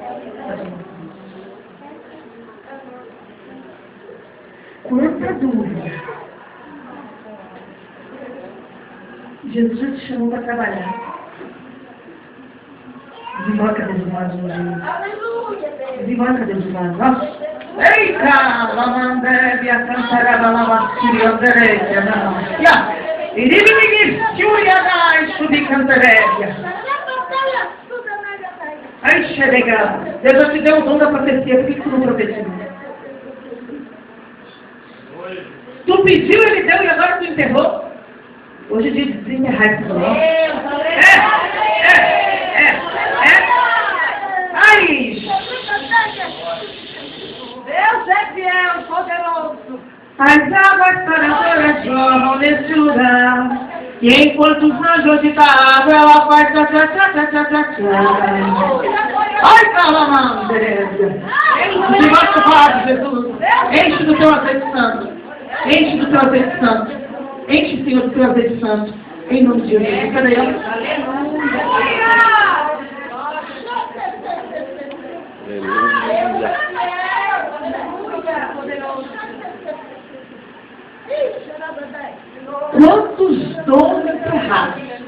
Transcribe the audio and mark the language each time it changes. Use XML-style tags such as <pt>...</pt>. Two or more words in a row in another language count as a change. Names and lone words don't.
<pt>Quanta dúvida. Jesus já te chamou para trabalhar. Desemboca Deus do lado hoje. Desemboca Deus do lado. Nossa. Eita! Lamandebe, a cantaraba, lavasquiri, anderébia, não. Iribiribir, tchuriadai, subicantarébia. Ai, xeregar. Deus já te deu o dom da profecia. Por que tu não profetizou? Tu pediu, ele deu e agora tu enterrou? Hoje é dia de desenterrar esse dom. Ai! Deus é fiel, poderoso. As águas sanadoras jorram nesse lugar. E enquanto os anjos de água, ela faz tcha tcha tcha tcha tcha tcha tcha. Ai, calamandésia! Debaixo da palavra de Jesus. Enche do teu azeite santo. Enche do teu azeite santo. Enche, Senhor, do teu azeite santo. Em nome de Jesus. Cadê ela? Quantos dons enterrados?</pt>